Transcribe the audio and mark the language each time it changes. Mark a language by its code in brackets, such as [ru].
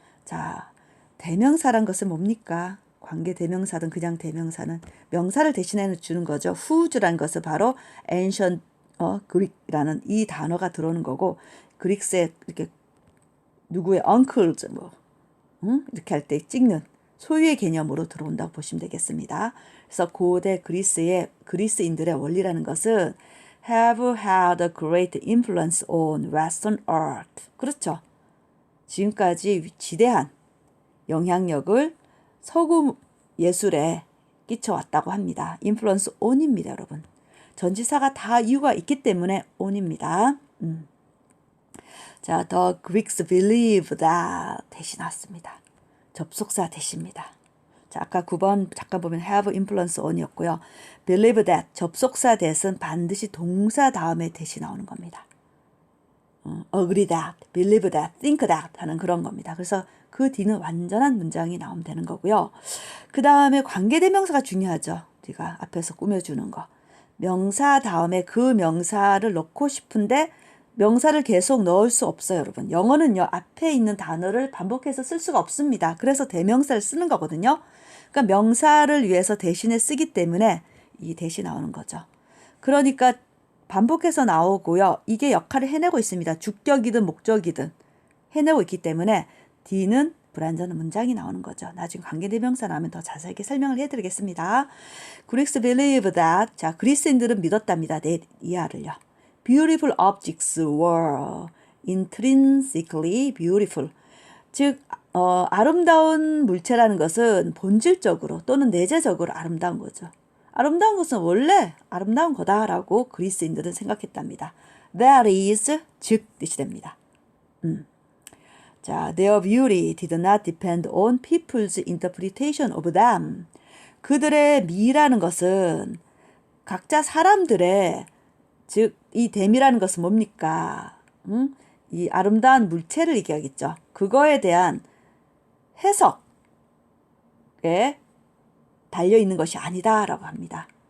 [ko] 자, 대명사란 것은 뭡니까? 관계대명사든 그냥 대명사는 명사를 대신해 주는 거죠. whose라는 것은 바로 [en] ancient Greek [ko] 라는 이 단어가 들어오는 거고, 그릭스의 이렇게 누구의 uncles 이렇게 할 때 찍는 소유의 개념으로 들어온다고 보시면 되겠습니다. 그래서 고대 그리스인들의 원리라는 것은 [en] have had a great influence on Western art. [ko] 그렇죠. 지금까지 지대한 영향력을 서구 예술에 끼쳐왔다고 합니다. influence on입니다, 여러분. 전치사가 다 이유가 있기 때문에 on입니다. 자, [en] the Greeks believe that [ko] 대신 왔습니다. 접속사 대신입니다. 자, 아까 9번 잠깐 보면 [en] have influence on [ko] 이었고요. [en] believe that [ko] 접속사 대신 반드시 동사 다음에 대신 나오는 겁니다. [en] agree that, believe that, think that [ko] 하는 그런 겁니다. 그래서 그 뒤는 완전한 문장이 나오면 되는 거고요. 그 다음에 관계대명사가 중요하죠. 우리가 앞에서 꾸며주는 거. 명사 다음에 그 명사를 넣고 싶은데 명사를 계속 넣을 수 없어요, 여러분. 영어는요, 앞에 있는 단어를 반복해서 쓸 수가 없습니다. 그래서 대명사를 쓰는 거거든요. 그러니까 명사를 위해서 대신에 쓰기 때문에 이 대신 나오는 거죠. 그러니까 반복해서 나오고요. 이게 역할을 해내고 있습니다. 주격이든 목적이든 해내고 있기 때문에 D는 불완전한 문장이 나오는 거죠. 나중에 관계대명사 나오면 더 자세하게 설명을 해드리겠습니다. [en] Greeks believe that, [ko] 자, 그리스인들은 믿었답니다. 내 이하를요. [en] Beautiful objects were intrinsically beautiful. [ko] 즉, 아름다운 물체라는 것은 본질적으로 또는 내재적으로 아름다운 거죠. 아름다운 것은 원래 아름다운 거다라고 그리스인들은 생각했답니다. [en] That is, [ko] 즉 뜻이 됩니다. [en] 자, their beauty did not depend on people's interpretation of them. [ko] 그들의 미라는 것은 각자 사람들의, 즉 이 댐이라는 것은 뭡니까? 이 아름다운 물체를 얘기하겠죠. 그거에 대한 해석에 달려있는 것이 아니다라고 합니다.